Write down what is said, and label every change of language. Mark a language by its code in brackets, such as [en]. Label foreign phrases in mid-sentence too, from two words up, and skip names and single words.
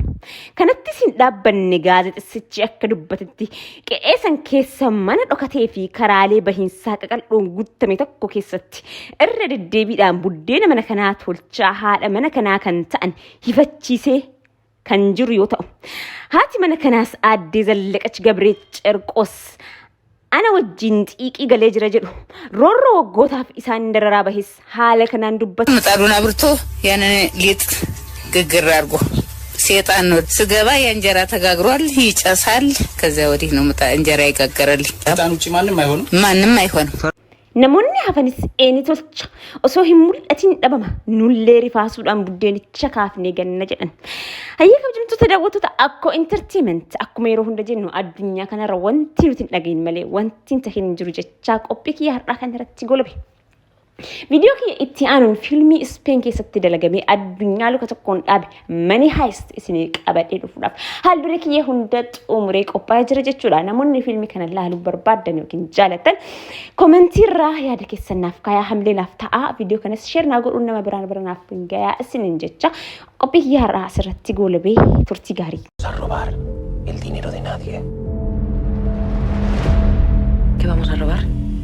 [om] Kanattis hin dhaabbanne gaazexessichi akka dubbatetti qe'ee san keessa mana dhokatee fi karaalee bahiinsaa qaqal'oon guutame tokko keessatti irra deddeebiidhaan buddeena mana kanaa tolchaa haadha mana kanaa kan ta'an hifachiisee kan jiru yoo ta'u. Haati mana kanaas aaddee Zallaqach Gabree Cerqoos ana wajjin xiiqii galee jira jedhu roorroo waggootaaf isaan dararaa bahis haala kanaan dubbatu. [am] ምጣዱን አብርቶ ያንን ሊጥ ግግር አድርጎ ሰይጣን ነው ስገባ የእንጀራ ተጋግሯል ይጨሳል። ከዚያ ወዲህ ነው እንጀራ ይጋገራል። ሰይጣን ውጪ ማንንም አይሆንም። [om] Namoonni hafanis eenyu tolcha osoo hin mul'atin dhabama nullee rifaasuudhaan buddeenicha kaafnee ganna jedhan. Hayyee kabajamtoota daawwattoota akkoo intarteementii akkuma yeroo hunda jennu addunyaa kanarra wanti nuti hin dhagahin malee wanti hin tahin jiru jechaa qophii kiyya har'aa kanarratti golabe. Video kiyya itti aanuun fiilmii Speen keessatti dalagamee addunyaa luka tokkoon dhaabe Money Heist isinii qabadhee dhufuudhaaf haalduree kiyya hunda xumuree qophaa'ee jira jechuudha. Namoonni fiilmii kana ilaaluu barbaadan yookiin jaalatan komentii irraa yaada keessan naaf kaayaa hamlee naaf ta'a. Video kanas sheer naa godhuun nama biraan hin gayaa isiniin jecha qophii kiyya har'aa asirratti goolabee turtii gaarii. [es] robar el dinero de nadie. ¿Qué vamos a robar?